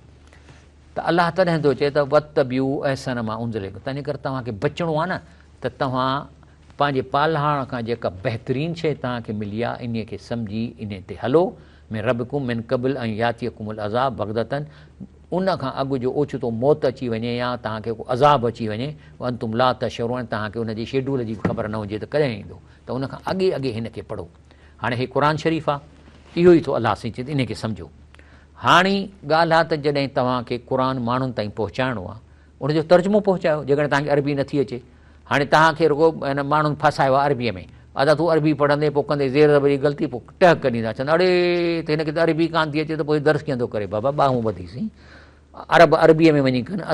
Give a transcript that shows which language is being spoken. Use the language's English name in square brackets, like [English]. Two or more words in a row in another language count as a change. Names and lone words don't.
[Sindhi] त अलाह तॾहिं थो चए त [Arabic] واتبعوا أحسن ما أنزل, [Sindhi] तंहिं करे तव्हांखे बचिणो आहे न, त तव्हां पंहिंजे पालहाण खां जेका बहितरीनु शइ तव्हांखे मिली आहे इन खे सम्झी इन ते हलो। [Arabic] من ربكم من قبل [Sindhi] ऐं [Arabic] يأتيكم العذاب بغتة, [Sindhi] उन खां अॻु जो ओचितो मौत अची वञे या तव्हांखे को अज़ाब अची वञे, [Arabic] أنتم لا تشعرون, [Sindhi] तव्हांखे उनजी शेड्यूल जी ख़बर न हुजे त कॾहिं ईंदो, त उन खां अॻे अॻे हिन खे पढ़ो। हाणे हे क़ुर शरीफ़ आहे, इहो ई थो अलाह साईं चए इन खे सम्झो। हाणे ॻाल्हि आहे त जॾहिं तव्हांखे क़ुर माण्हुनि ताईं पहुचाइणो आहे, उनजो तर्जुमो पहुचायो। जेकॾहिं तव्हांखे अरबी नथी अचे, हाणे तव्हांखे रुगो हिन माण्हुनि फसायो आहे अरबीअ में, अदा तूं अरबी पढ़ंदे पोइ कंदे ज़ेर ज़बर जी ग़लती, पोइ टहक ॾींदा, चवंदा अड़े त हिनखे त अरबी कान थी अचे, त पोइ दर्स कीअं थो करे बाबा, ॿाहूं ॿधीसीं अरबीअ में वञी कनि।